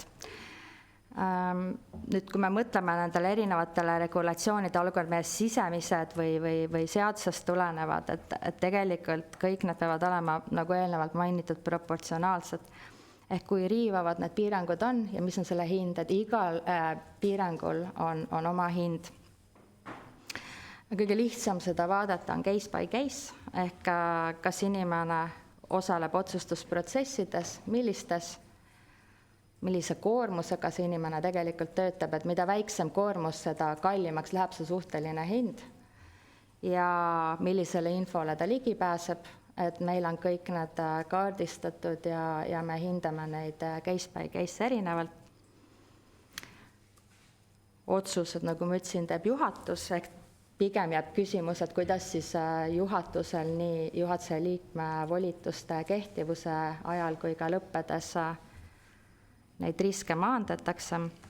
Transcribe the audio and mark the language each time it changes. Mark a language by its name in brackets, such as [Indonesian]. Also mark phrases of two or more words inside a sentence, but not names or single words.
[Estonian] Nüüd, kui me mõtleme nendele erinevatele regulatsioonide olukord meie sisemised või seadusest tulenevad, et tegelikult kõik need peavad olema, nagu eelnevalt mainitud, proportsionaalsed. Ehk kui riivavad need piirangud on ja mis on selle hind, et igal piirangul on oma hind. Kõige lihtsam seda vaadata on [English] case by case, [Estonian] ehk kas inimene osaleb otsustusprotsessides, millise koormusega see inimene tegelikult töötab, et mida väiksem koormus, seda kallimaks läheb see suhteline hind ja millisele infole ta ligi pääseb, et meil on kõik need kaardistatud ja me hindame neid [English] case by case [Estonian] erinevalt. Otsused, nagu ma ütlesin, teeb juhatus, ehk pigem jääb küsimus, et kuidas siis juhatusel nii juhatuse liikme volituste kehtivuse ajal kui ka lõppedes neid riske maandatakse.